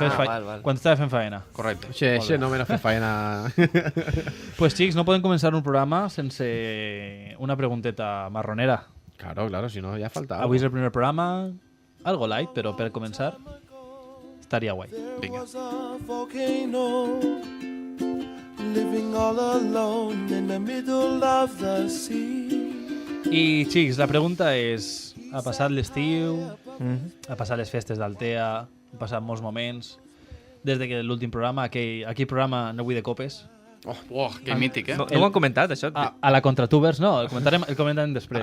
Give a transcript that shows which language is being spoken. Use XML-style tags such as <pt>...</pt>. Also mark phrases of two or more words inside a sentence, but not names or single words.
<ca>val. quan estava fent feina. Correcte. Xe, no me la fer faena. Pues xics, no podem començar un programa sense una pregunteta marronera. Claro, si no, ja falta. Avui és el primer programa, algo light, però per començar estaria guai. Vinga.</ca> <en>was a volcano living all alone in the middle of the sea.</en> <ca>I xics, la pregunta és, ha passat l'estiu, ha passat les festes d'Altea, han passat molts moments, des de que l'últim programa, aquell programa no vull de copes, Oh, que mític, eh? No ho han comentat, això? a la Contratubers, no, el comentarem després.</ca>